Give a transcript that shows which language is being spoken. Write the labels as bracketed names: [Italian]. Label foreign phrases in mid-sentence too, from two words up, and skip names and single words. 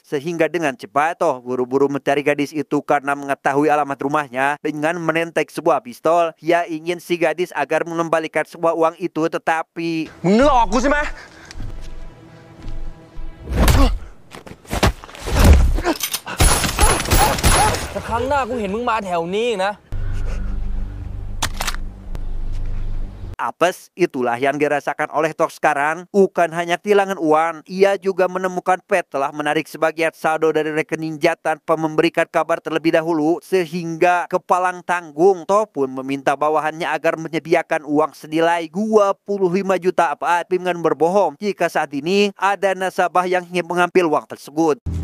[Indonesian] Sehingga dengan cepat, Toh buru-buru mencari gadis itu karena mengetahui alamat rumahnya. Dengan menentek sebuah pistol, ia ingin si gadis agar mengembalikan semua uang itu, tetapi... [Thai] มึงหลอกกูใช่ไหม แต่ครั้งหน้ากูเห็นมึงมาแถวนี้อีกนะ [Indonesian] Apes, itulah yang dirasakan oleh Toh sekarang. Bukan hanya kehilangan uang, ia juga menemukan Pat telah menarik sebagian saldo dari rekening Jat tanpa memberikan kabar terlebih dahulu. Sehingga kepalang tanggung, Toh pun meminta bawahannya agar menyediakan uang senilai 25 juta Pat dengan berbohong jika saat ini ada nasabah yang ingin mengambil uang tersebut.